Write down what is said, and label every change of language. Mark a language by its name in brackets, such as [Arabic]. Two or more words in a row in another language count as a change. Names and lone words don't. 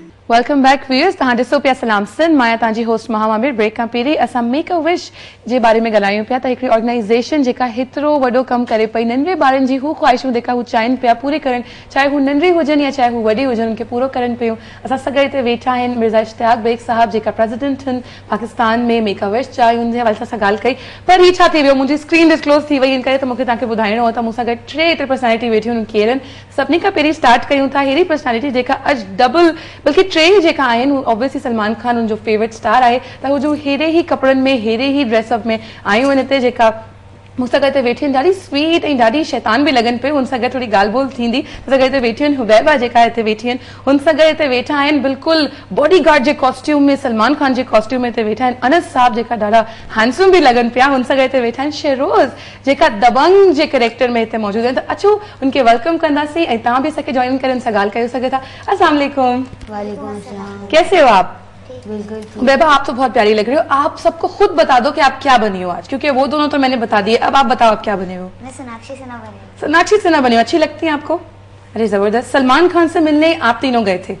[English] welcome back viewers [Sindhi] तहां ॾिसो पिया सलाम सिंध मां तव्हांजी होस्ट महामामिर ब्रेक खां पहिरीं असां मेक अ विश जे बारे में ॻाल्हायूं पिया त हिकिड़ी ऑर्गेनाइज़ेशन जेका हेतिरो वॾो कमु करे पई नंढे ॿारनि जी हू ख़्वाहिशूं जेका हू चाहिनि पिया पूरी करनि चाहे हू नंढी हुजनि या चाहे हू वॾी हुजनि उनखे पूरो करनि पियूं। असां सां गॾु हिते वेठा आहिनि मिर्ज़ा इश्तियाक बेग साहब जेका प्रेसिडेंट आहिनि पाकिस्तान में मेक अ विश जा हुनजे हवाले सां ॻाल्हि कई पर ही छा थी वियो मुंहिंजी [English] screen disclose [Sindhi] थी वई इन करे त मूंखे तव्हांखे ॿुधाइणो आहे त मूंसां गॾु टे पर्सनैलिटी वेठियूं आहिनि केरु आहिनि। सभिनी खां पहिरीं स्टार्ट कयूं था अहिड़ी पर्सनैलिटी जेका अॼु डबल बल्कि टे जेका आहिनि ऑब्वियसली सलमान खान उनजो [English] favourite star [Sindhi] आहे त हू जो हेड़े ही कपड़नि में हेड़े ही ड्रेसअप में आयूं आहिनि हिते जेका मूंसां गॾु हिते वेठी आहिनि ॾाढी स्वीट ऐं ॾाढी शैतान बि लॻनि पियूं हुन सां गॾु थोरी ॻाल्हि ॿोल थींदी मूंसां गॾु हिते वेठी आहिनि हुबैबा जेका हिते वेठी आहिनि हुन सां गॾु हिते वेठा आहिनि बिल्कुलु [English] body guard [Sindhi] जे कॉस्ट्यूम में सलमान खान जे कॉस्ट्यूम में हिते वेठा आहिनि अनस साहब जेका ॾाढा हैंडसम बि लॻनि पिया हुन सां गॾु हिते वेठा आहिनि शहरोज़ जेका दबंग जे कैरेक्टर में हिते मौजूदु आहिनि त अचो उनखे वेलकम कंदासीं ऐं तव्हां बि असांखे जॉइन करे उनसां ॻाल्हि करे सघो था। [Arabic] السلام علیکم. وعلیکم السلام. [Urdu] کیسے ہو آپ? بالکل. بیبا آپ تو بہت پیاری لگ رہی ہو، آپ سب کو خود بتا دو کہ آپ کیا بنی ہو آج، کیونکہ وہ دونوں تو میں نے بتا دیے، اب آپ بتاؤ آپ کیا بنے ہو. میں سوناکشی سنہا بنی ہوں. سوناکشی سنہا بنی ہو، اچھی لگتی ہے آپ کو? ارے زبردست. سلمان خان سے ملنے آپ تینوں گئے تھے